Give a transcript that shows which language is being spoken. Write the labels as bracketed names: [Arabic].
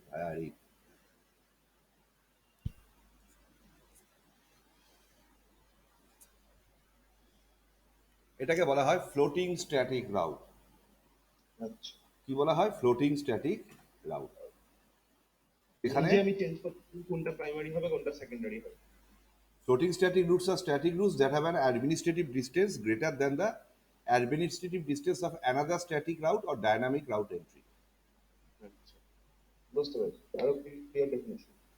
[Bangla] আর এটাকে বলা হয় ফ্লোটিং স্ট্যাটিক রাউট। আচ্ছা, কি বলা হয়? Floating static route. এখানে নিজে আমি চেঞ্জ করতে পারি কোনটা প্রাইমারি হবে কোনটা সেকেন্ডারি হবে। [English] floating static routes are static routes that have an administrative distance greater than the administrative distance of another static route or dynamic route entry. [Bangla] আচ্ছা, বুঝতে পারছি, আরো ক্লিয়ার ডেফিনেশন।